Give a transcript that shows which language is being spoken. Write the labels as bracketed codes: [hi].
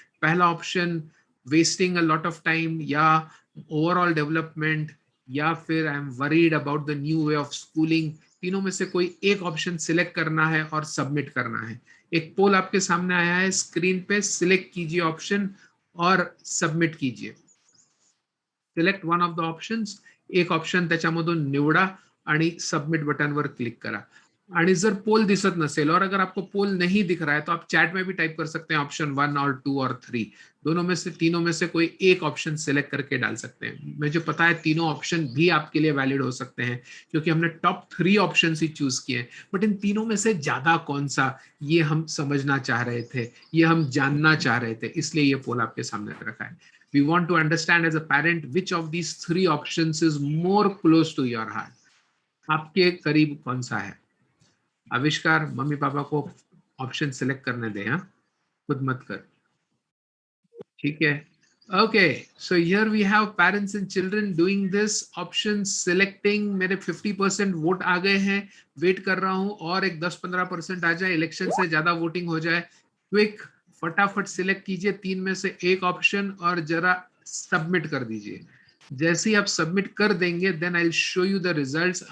[en] पहला option wasting a lot of time, या overall development, या फिर I am worried about the new way of schooling. [hi] तीनों में से कोई एक ऑप्शन सिलेक्ट करना है और सबमिट करना है। एक पोल आपके सामने आया है स्क्रीन पे, सिलेक्ट कीजिए ऑप्शन और सबमिट कीजिए। [en] select one of the options, [mr] एक ऑप्शन त्याच्यामधून निवडा आणि सबमिट बटनवर क्लिक करा। आणि जर पोल दिसत नसेल [hi] और अगर आपको पोल नहीं दिख रहा है तो आप चैट में भी टाइप कर सकते हैं ऑप्शन 1 और 2 और 3, दोनों में से, तीनों में से कोई एक ऑप्शन सिलेक्ट करके डाल सकते हैं। मुझे पता है तीनों ऑप्शन भी आपके लिए वैलिड हो सकते हैं क्योंकि हमने टॉप 3 ऑप्शन ही चूज किए, बट इन तीनों में से ज्यादा कौन सा, ये हम समझना चाह रहे थे, ये हम जानना चाह रहे थे, इसलिए ये पोल आपके सामने रखा है। [en] We want to understand as a parent which of these three options is more close to your heart. [hi] आपके करीब कौन सा है? आविष्कार, मम्मी पापा को ऑप्शन सिलेक्ट करने दें, हाँ, खुद मत कर, ठीक है? [en] Okay, so here we have parents and children doing this option selecting. [hi] मेरे 50% वोट आ गए हैं, वेट कर रहा हूं और एक 10-15% आ जाए, इलेक्शन से ज्यादा वोटिंग हो जाए। क्विक, फटाफट सिलेक्ट कीजिए तीन में से एक ऑप्शन और जरा सबमिट कर दीजिए। जैसे ही आप सबमिट कर देंगे [en] Then I will show you the results.